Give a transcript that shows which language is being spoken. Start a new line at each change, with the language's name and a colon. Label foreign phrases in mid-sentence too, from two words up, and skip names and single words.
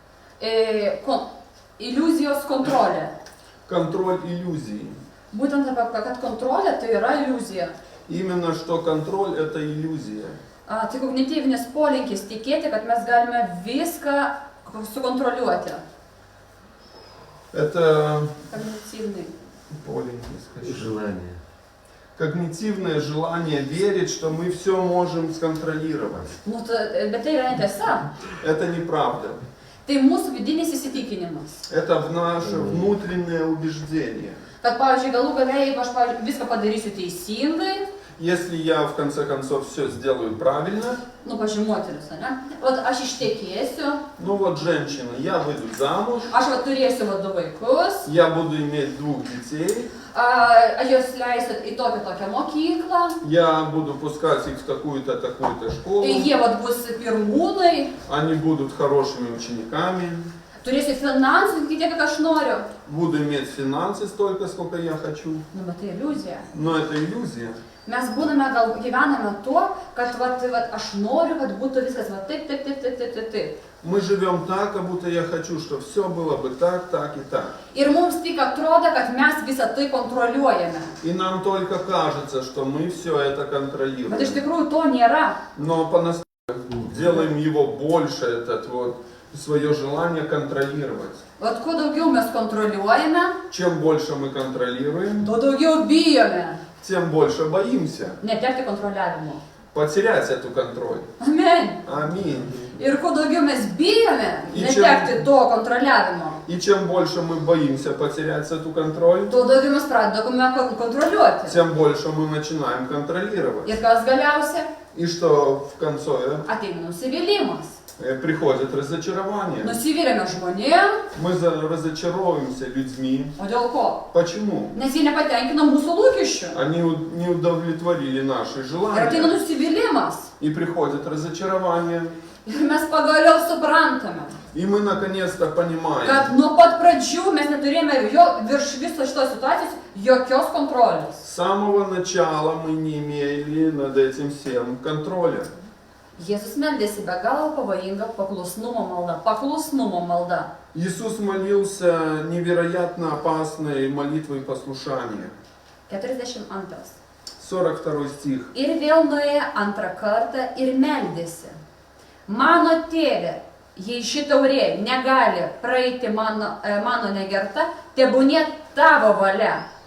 Lithuanian: Iliuzijos kontrolė.
Russian: Контроль иллюзий.
Lithuanian: Būtent apie, kad kontrolė tai yra iliuzija.
Russian: Именно что контроль это иллюзия.
Lithuanian: Tai kognityvinis polinkis tikėti, kad mes galime viską sukontroliuoti.
Russian: Это
Lithuanian: Kognityviniai.
Russian: Желание. Когнитивное желание верить, что мы все можем сконтролировать.
Lithuanian: Bet tai yra netiesa.
Russian: Это неправда.
Lithuanian: Tai mūsų vidinis įsitikinimas.
Russian: Это наше внутреннее убеждение.
Lithuanian: Kad, pavyzdžiui, galų gale, jeigu aš viską padarysiu teisingai,
Russian: Если я в конце концов все сделаю правильно,
Lithuanian: pavyzdžiui, moteris, ne? Vat aš ištekėsiu,
Russian: ну вот женщина, я выйду замуж,
Lithuanian: aš turėsiu 2 vaikus,
Russian: я буду иметь 2 детей,
Lithuanian: aš juos leisiu į tokią mokyklą,
Russian: я буду пускать их в такую-то школу,
Lithuanian: jie bus pirmūnai,
Russian: они будут хорошими учениками,
Lithuanian: turėsiu finansų tiek, kiek aš noriu.
Russian: буду иметь финансы столько, сколько я хочу.
Lithuanian: Bet tai iliuzija.
Russian: Но это иллюзия.
Lithuanian: Mes gyvename tuo, kad aš noriu, kad būtų viskas taip.
Russian: Мы живем так, как будто я хочу, чтобы все было бы так, так и так.
Lithuanian: Ir mums tik atrodo, kad mes visą tai kontroliuojame.
Russian: И нам только кажется, что мы все это контролируем.
Lithuanian: Bet iš tikrųjų to nėra.
Russian: Но по-настоящему делаем его больше, этот вот, свое желание контролировать.
Lithuanian: Vat kuo daugiau mes kontroliuojame,
Russian: Чем больше мы контролируем,
Lithuanian: tuo daugiau bijome
Russian: тем больше боимся
Lithuanian: netekti kontroliavimo.
Russian: потерять эту контроль.
Lithuanian: Amen.
Russian: Аминь.
Lithuanian: Ir kuo daugiau mes bijome
Russian: И
Lithuanian: netekti to kontroliavimo,
Russian: И чем больше мы боимся потерять эту контроль,
Lithuanian: tuo daugiau mes pradedame kontroliuoti.
Russian: тем больше мы начинаем контролировать.
Lithuanian: Ir kas galiausia?
Russian: И что в конце
Lithuanian: Ateina nusivylimas.
Russian: приходит разочарование.
Lithuanian: Nusivylėme žmonėm,
Russian: Мы разочаровываемся людьми.
Lithuanian: o dėl ko?
Russian: Почему?
Lithuanian: Nes jie nepatenkina mūsų lūkesčių.
Russian: Они не удовлетворили наши
Lithuanian: Ir ateina
Russian: желания.
Lithuanian: nusivylimas.
Russian: И приходит разочарование.
Lithuanian: Ir mes pagaliau suprantame,
Russian: И мы наконец-то понимаем,
Lithuanian: kad nuo pat pradžių mes neturėjome virš viso šitos situacijos jokios kontrolės.
Russian: с самого начала мы не имели над этим всем контроля.
Lithuanian: Jėzus meldėsi be galo pavojinga paklusnumo malda.
Russian: Иисус молился невероятно опасной молитвой послушания. 42. 42 стих.
Lithuanian: Ir vėl nuėjo antrą kartą ir meldėsi. Mano tėve, jei ši taurė negali praeiti mano negerta, tebūnie tavo valia.